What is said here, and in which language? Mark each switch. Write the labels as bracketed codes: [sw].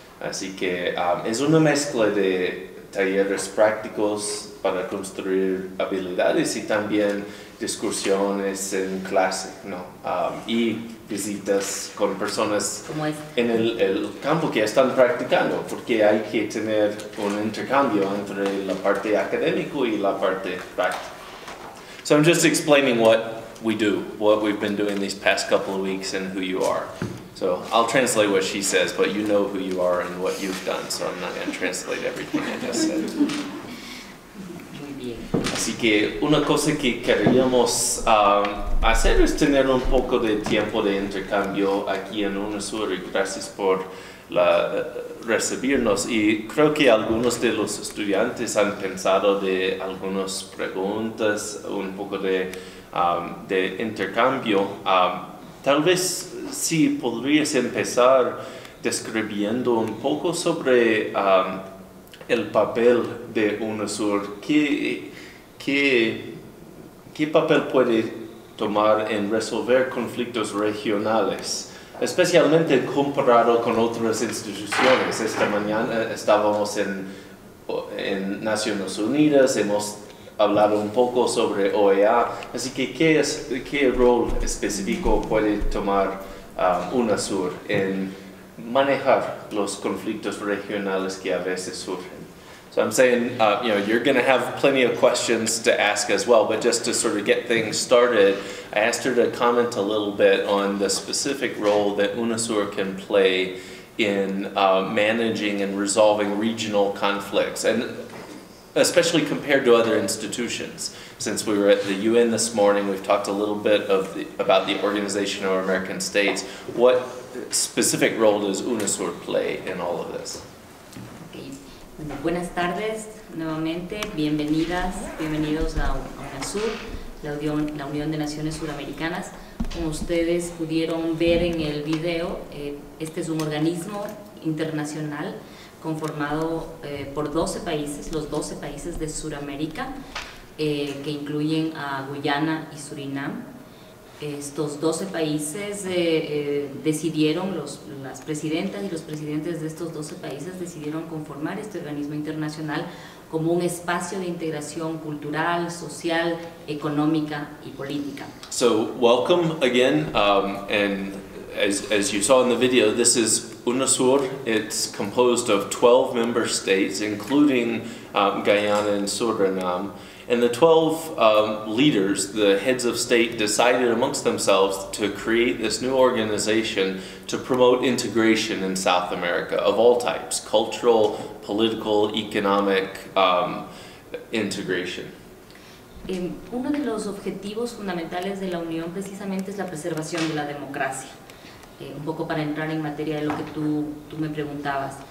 [es] Así que es una mezcla de talleres prácticos para construir habilidades y también discusiones en clase, ¿no? Y visitas con personas en el campo que están practicando, porque hay que tener un intercambio entre la parte académica y la parte práctica. [en] So I'm just explaining what we do, what we've been doing these past couple of weeks, and who you are. So I'll translate what she says, but you know who you are and what you've done, so I'm not going to translate everything I just said. [es] Así que una cosa que queríamos hacer es tener un poco de tiempo de intercambio aquí en UNASUR, y gracias por recibirnos. Y creo que algunos de los estudiantes han pensado de algunas preguntas, un poco de intercambio. Tal vez si podrías empezar describiendo un poco sobre el papel de UNASUR. ¿Qué papel puede tomar en resolver conflictos regionales, especialmente comparado con otras instituciones? Esta mañana estábamos en Naciones Unidas, hemos hablado un poco sobre OEA, así que ¿qué rol específico puede tomar UNASUR en manejar los conflictos regionales que a veces surgen? [en] So I'm saying, you're going to have plenty of questions to ask as well, but just to sort of get things started, I asked her to comment a little bit on the specific role that UNASUR can play in managing and resolving regional conflicts, and especially compared to other institutions. Since we were at the UN this morning, we've talked a little bit about the Organization of American States. What specific role does UNASUR play in all of this? [es] Bueno, buenas tardes nuevamente, bienvenidos a UNASUR, la Unión de Naciones Suramericanas. Como ustedes pudieron ver en el video, este es un organismo internacional conformado por 12 países, los 12 países de Suramérica, que incluyen a Guyana y Surinam. Estos 12 países decidieron, las presidentas y los presidentes de estos 12 países decidieron conformar este organismo internacional como un espacio de integración cultural, social, económica y política. [en] So welcome again, and as you saw in the video, this is UNASUR. It's composed of 12 member states, including Guyana and Suriname. And the 12 leaders, the heads of state, decided amongst themselves to create this new organization to promote integration in South America of all types, cultural, political, economic integration. [es] Uno de los objetivos fundamentales de la Unión precisamente es la preservación de la democracia. Un poco para entrar en materia de lo que tú me preguntabas.